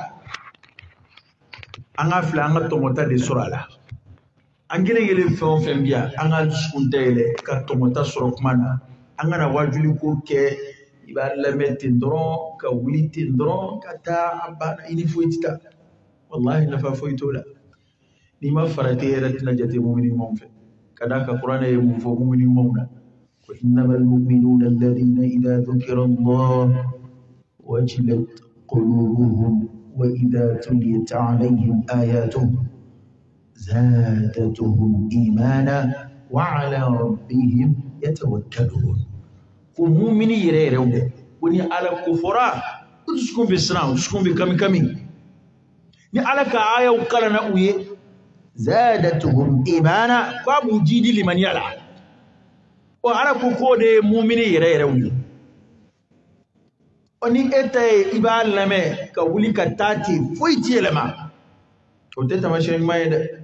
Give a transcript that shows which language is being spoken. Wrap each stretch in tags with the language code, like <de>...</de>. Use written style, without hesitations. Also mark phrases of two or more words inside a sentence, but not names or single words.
<bm>an ka filɛ an ka tɔmɔta de sɔrɔ a la an kelen kelen fɛn o fɛn bi yan an ka dusukun dayɛlɛ ka tɔmɔta sɔrɔ kuma na an kana wajuli ko kɛ i b'a lamɛn ten dɔrɔn ka wuli ten dɔrɔn ka taa a banna i ni foyi tɛ taa wallahi nafa foyi t'o la n'i ma farati yɛrɛ tɛna jate mumini ɲumanw fɛ ka d'a kan kuranɛ ye mun fɔ mumini ɲumanw na ko</bm> <ar>إنما المؤمنون الذين إذا ذكر الله وجلت قلوبهم وإذا تليت عليهم آياته زادتهم إيمانا وعلى ربهم يتوكلون</ar> <bm>ko mumini yɛrɛ yɛrɛw dɛ ko ni ala ko fɔra o dusukun bɛ siran o dusukun bɛ kami kami ni ala ka ayaw kalanna u ye</bm> <ar>زادتهم إيمانا</ar> <bm>ko a b'u jidi limaniya la o ala ko k'o de ye mumini yɛrɛ yɛrɛw ye o ni e ta ye i b'a lamɛn ka wuli ka taa ten foyi ti yɛlɛma o tɛ taamasiyɛn ɲuman ye dɛ</bm>